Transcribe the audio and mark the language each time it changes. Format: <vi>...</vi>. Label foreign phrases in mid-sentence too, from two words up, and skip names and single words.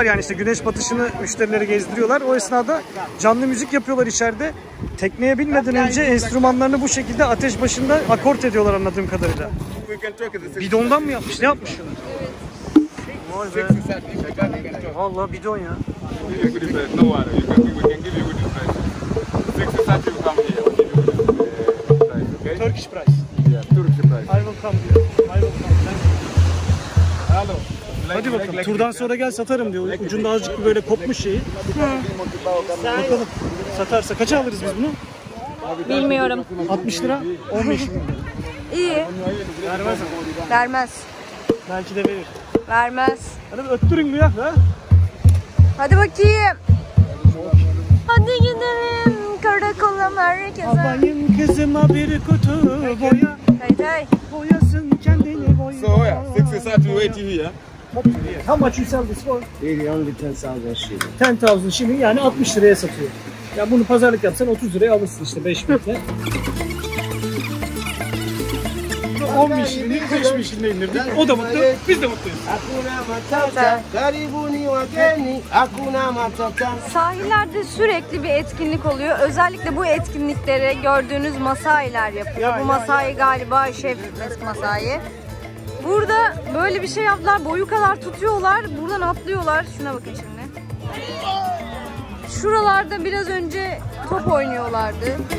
<tr>Yani işte güneş batışını müşterilere gezdiriyorlar. O esnada canlı müzik yapıyorlar içeride. Tekneye binmeden önce enstrümanlarını bu şekilde ateş başında akort ediyorlar anladığım kadarıyla. Bidondan mı yapmış? Ne yapmışlar? Vay be. Vallahi bidon ya.</tr> <en>Turkish price. I will come diyor. I will come.</en> <tr>Hadi bakalım. Turdan sonra gel satarım diyor. Ucunda azıcık bir böyle kopmuş şeyi. Bakalım. Satarsa kaça alırız biz bunu? Bilmiyorum. 60 lira, 15 lira. İyi. Vermez ama. Vermez. Belki de verir. Vermez. Hadi bir öttürün bir ya. Ha? Hadi bakayım. Hadi gidelim karakola merkeze. Abayım kızıma bir kutu boya. Hey. Boyasın kendini boya.</tr> <en>So yeah, 60 start to wait here. How much you sell this for? Really only 10,000 shillings. 10,000 shilling,</en> <tr>yani 60 liraya satıyor. Ya bunu pazarlık yapsan 30 liraya alırsın işte 5 metre. 10 şilinlik 5 şilinle indirdik. O da mutlu, biz de mutluyuz.</tr> <sw>Hakuna matata, karibuni wageni, hakuna matata.</sw> <tr>Sahillerde sürekli bir etkinlik oluyor. Özellikle bu etkinlikleri gördüğünüz Masailer yapıyor. Bu Masai galiba şef Masai. Burada böyle bir şey yaptılar. Boyu kadar tutuyorlar. Buradan atlıyorlar. Şuna bakın şimdi. Şuralarda biraz önce top oynuyorlardı.</tr>